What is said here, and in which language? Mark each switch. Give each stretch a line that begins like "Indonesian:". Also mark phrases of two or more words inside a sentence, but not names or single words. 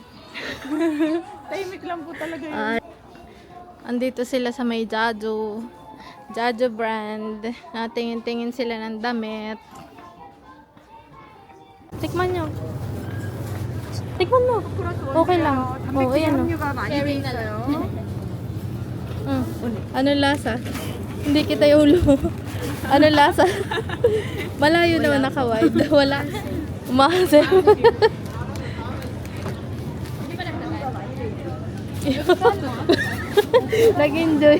Filipino: Tahimik lang po talaga yun. Andito sila sa may Jajo. Jajo brand. Tingin-tingin sila ng damit. Tikman nyo. Tikman mo. Okay lang. Oh, ayan o.
Korean: Yung 많이 돼 있어요.
Filipino: Ano lasa? Hindi kita yung ulo. Ano lasa? Malayo naman naka-wide. Wala. Umahasel. Nag-enjoy.